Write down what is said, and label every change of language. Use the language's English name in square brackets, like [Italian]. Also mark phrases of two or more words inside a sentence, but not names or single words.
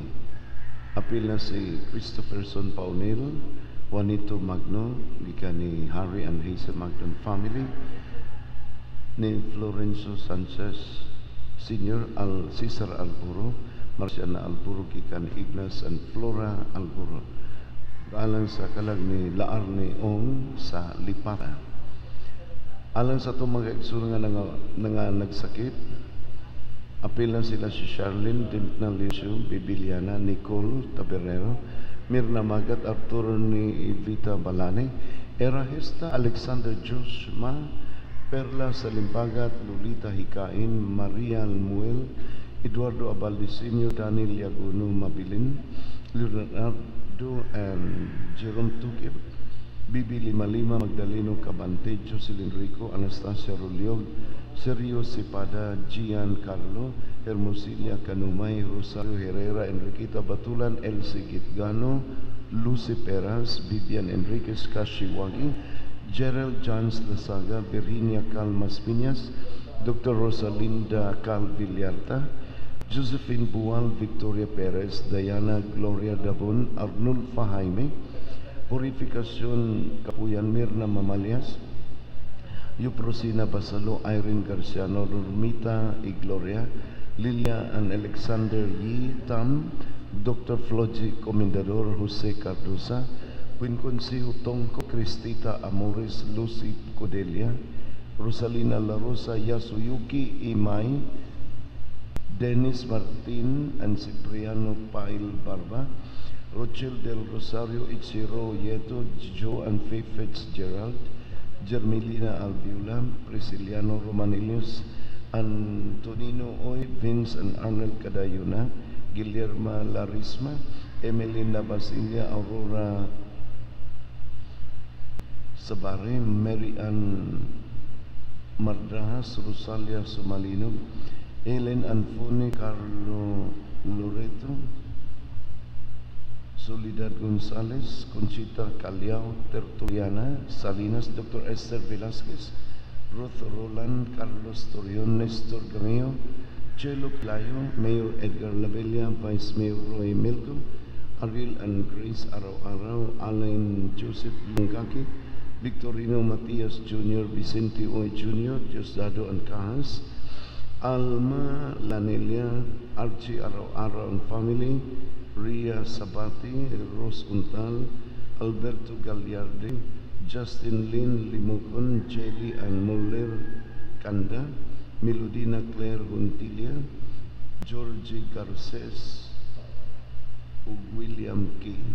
[Cebuano] Appeal na si Christopherson Paunil, Juanito Magno, gikan ni Harry and Hazel Magnon family, ni Florencio Sanchez Senior, Cesar Alburo, Marciana Alburo, gikan ni Ignas and Flora Alburo. Alang sa kalag ni Laar ni Ong sa Lipara. Alang sa itong mga igsunan nga nagsakit, apil na sila si Charlene Dimpna Linsyo, Bibiliana, Nicole Taberero, Mirna Magat, Arturo ni Evita Balane, Erahesta Alexander Joshua, Perla Salimbagat, Lolita Hikain, Maria Almuel, Eduardo Abaldisinio, Daniel Yaguno Mabilin, Leonardo and Jerome Tukip, Bibi Lima, Magdaleno Cabante, Jocelyn Rico, Anastasia Ruliog, Sergio Sipada, Gian Carlo, Hermosilia Canumay, Rosario Herrera, Enriqueta Batulan, Elsie Gitgano, Lucy Peras, Vivian Enriquez Kashiwagi, Gerald Johns Lasaga, Virginia Calmas Piñas, Dr. Rosalinda Cal Villarta, Josephine Bual, Victoria Perez, Diana Gloria Dabon, Arnulfo Jaime, Purificación Kapuyan Mirna Mamalias, Yuprosina Basalo, Irene Garciano, Normita Igloria, Lilia and Alexander Yi Tam, Dr. Floji Comendador Jose Cardosa, Quinconcio Tongco, Cristita Amores, Lucy Codelia, Rosalina La Rosa, Yasuyuki Imay, Dennis Martin and Cipriano Pail Barba, Rochelle del Rosario Ichiro Yeto, Joe and Faith Fitzgerald, Germelina Albiula, Prisciliano Romanilius, Antonino Oy, Vince and Arnold Cadayuna, Guillermo Larisma, Emelina Basilia, Aurora Sabare, Mary Ann Mardajas, Rosalia Sumalino, Ellen Anfone, Carlo Loreto, Soledad González, Conchita Caliao, Tertuliana Salinas, Dr. Esther Velázquez, Ruth Roland, Carlos Torion, Nestor Gameo, Chelo Playo, Mayor Edgar Labella, Vice Mayor Roy Milko, Ariel and Grace Araw-Araw, Alain Joseph Lungkaki, Victorino Matias Jr., Vicente Oy Jr., Diosdado and Kahas, Alma Lanelia, Archie Araw-Araw and family, Ria Sabati, Rose Untal, Alberto Gagliardi, Justin Lin Limocon, Jelly and Muller Kanda, Melodina Claire Guntilia, Georgie Garces, William K.